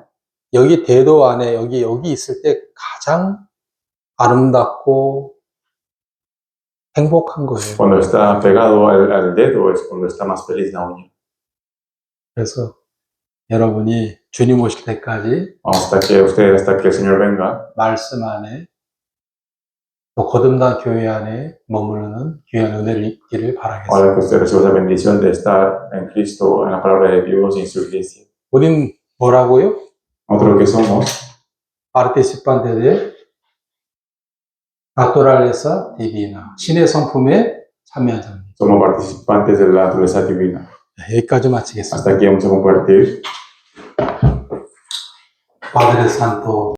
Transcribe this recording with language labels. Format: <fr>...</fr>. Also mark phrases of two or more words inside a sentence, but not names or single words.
<ko>여기 대도 안에 여기 있을 때 가장 아름답고 행복한 거예요.</ko> <es>cuando está pegado al dedo, es cuando está más feliz la uña.</es> <ko>그래서 여러분이 주님 오실 때까지</ko> <es>Hasta que el Señor venga,</es> <ko>말씀 안에 또 거듭난 교회 안에 머무르는 귀한 은혜를 입기를 바라겠습니다.</ko> <es>ahora que usted reciba esa bendición de estar en Cristo, en la palabra de Dios y en su iglesia.</es> <ko>우린 뭐라고요?</ko> <es>Nosotros que somos, participantes de naturaleza divina.</es> <ko>신의 성품에 참여한 자입니다.</ko> <es>somos participantes de la naturaleza divina.</es> <ko>여기까지 마치겠습니다.</ko> <es>Hasta aquí vamos a compartir. Padre Santo,</es>